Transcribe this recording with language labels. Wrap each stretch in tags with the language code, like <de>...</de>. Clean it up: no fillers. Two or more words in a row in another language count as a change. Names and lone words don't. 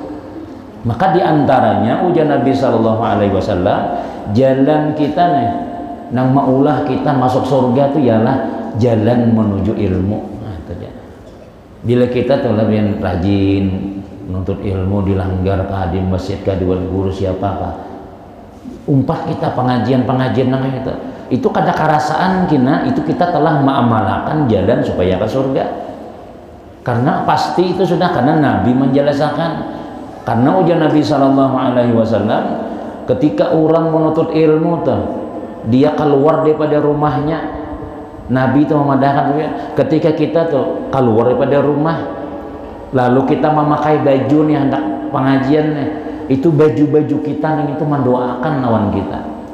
<id>Maka diantaranya ujar Nabi</id> <ar>صلى الله عليه وسلم,</ar> <id>jalan kita nih nang maulah kita masuk surga itu ialah jalan menuju ilmu. Nah, itu dia. Bila kita tuh lebih rajin menuntut ilmu, dilanggar kah di masjid kah, di guru siapakah,</id> <bjn>umpat kita pengajian nang itu kada kerasaan kina</bjn> <id>itu kita telah mengamalkan jalan supaya ke surga. Karena pasti itu sudah, karena Nabi menjelaskan. Karena ujar Nabi</id> <ar>صلى الله عليه وسلم,</ar> <id>ketika orang menuntut ilmu tuh, dia keluar daripada rumahnya, Nabi itu memadahkan ketika kita tuh keluar daripada rumah, lalu kita memakai baju nih hendak pengajian nih, itu baju-baju kita nih itu mendoakan lawan kita.</id>